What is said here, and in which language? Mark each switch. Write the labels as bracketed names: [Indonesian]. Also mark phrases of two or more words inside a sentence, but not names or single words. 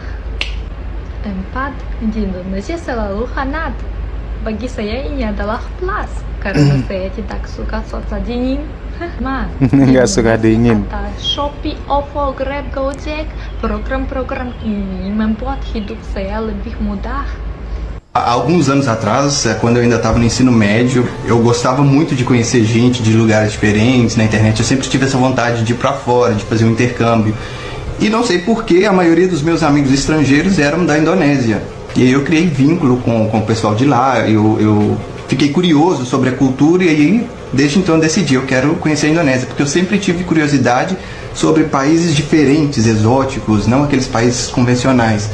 [Indonesian] Empat, di Indonesia selalu hangat. Bagi saya ini adalah plus, karena saya tidak suka cuaca dingin. Nggak suka dingin. Ada Shopee, OVO, Grab, Gojek. Program-program ini membuat hidup saya lebih mudah. [Portuguese] Há alguns anos atrás, quando eu ainda estava no ensino médio, eu gostava muito de conhecer gente de lugares diferentes na internet. Eu sempre tive essa vontade de ir para fora, de fazer um intercâmbio. E não sei por que a maioria dos meus amigos estrangeiros eram da Indonésia. E aí eu criei vínculo com o pessoal de lá, eu fiquei curioso sobre a cultura e aí, desde então, eu decidi, eu quero conhecer a Indonésia, porque eu sempre tive curiosidade sobre países diferentes, exóticos, não aqueles países convencionais.